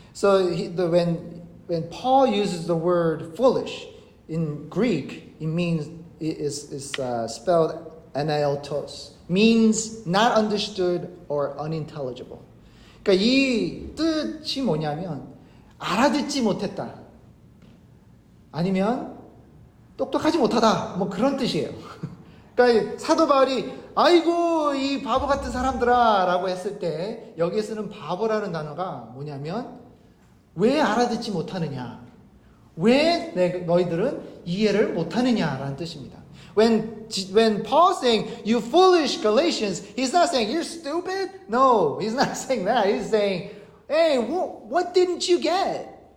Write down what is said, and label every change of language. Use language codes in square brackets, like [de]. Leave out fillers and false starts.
[en] So when Paul uses the word foolish in Greek, it means is spelled anaeltos, means not understood or unintelligible. [ko] 그러니까 이 뜻이 뭐냐면 알아듣지 못했다. 아니면 똑똑하지 못하다. 뭐 그런 뜻이에요. 그러니까 사도 바울이 아이고 이 바보 같은 사람들아 라고 했을 때 여기에 쓰는 바보라는 단어가 뭐냐면 왜 알아듣지 못하느냐. 왜 너희들은 이해를 못하느냐라는 뜻입니다. [en] When Paul's saying, you foolish Galatians, he's not saying, you're stupid. No, he's not saying that. He's saying, hey, what didn't you get?